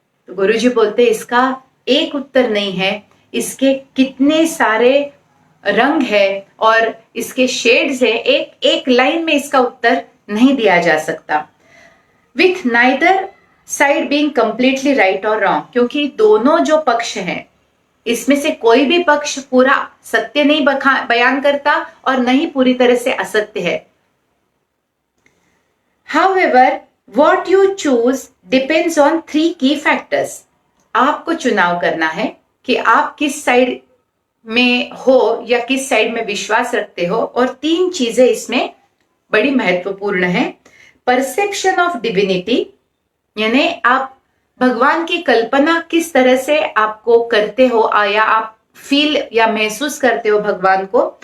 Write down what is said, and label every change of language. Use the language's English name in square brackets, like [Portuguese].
[Hindi] तो गुरुजी बोलते इसका एक उत्तर नहीं है, इसके कितने सारे रंग है और इसके शेड्स है, एक एक लाइन में इसका उत्तर नहीं दिया जा सकता। With neither side being completely right और रॉन्ग, क्योंकि दोनों जो पक्ष हैं इसमें से कोई भी पक्ष पूरा सत्य नहीं बयान करता और नहीं पूरी तरह से असत्य है। [English] However, what you choose depends on 3 key factors. [Hindi] आपको चुनाव करना है कि आप किस साइड में हो या किस साइड में विश्वास रखते हो, और 3 चीजें इसमें बड़ी महत्वपूर्ण है। परसेप्शन ऑफ डिविनिटी, यानी आप भगवान की कल्पना किस तरह से आपको करते हो या आप फील या महसूस करते हो भगवान को।